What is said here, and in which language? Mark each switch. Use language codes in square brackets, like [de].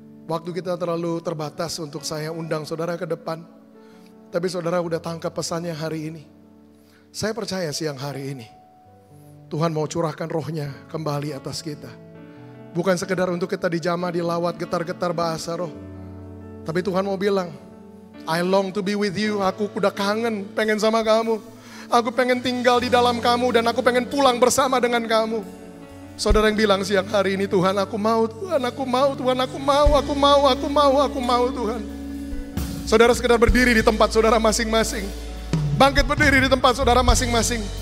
[id] Waktu kita terlalu terbatas untuk saya undang saudara ke depan. Tapi saudara udah tangkap pesannya hari ini. Saya percaya siang hari ini Tuhan mau curahkan rohnya kembali atas kita. Bukan sekedar untuk kita dijamah, dilawat, getar-getar bahasa roh. Tapi Tuhan mau bilang, [en] I long to be with you. [id] Aku udah kangen, pengen sama kamu. Aku pengen tinggal di dalam kamu dan aku pengen pulang bersama dengan kamu. Saudara yang bilang siang hari ini, Tuhan aku mau, Tuhan aku mau, Tuhan aku mau, aku mau, aku mau, aku mau Tuhan. Saudara sekedar berdiri di tempat saudara masing-masing. Bangkit berdiri di tempat saudara masing-masing.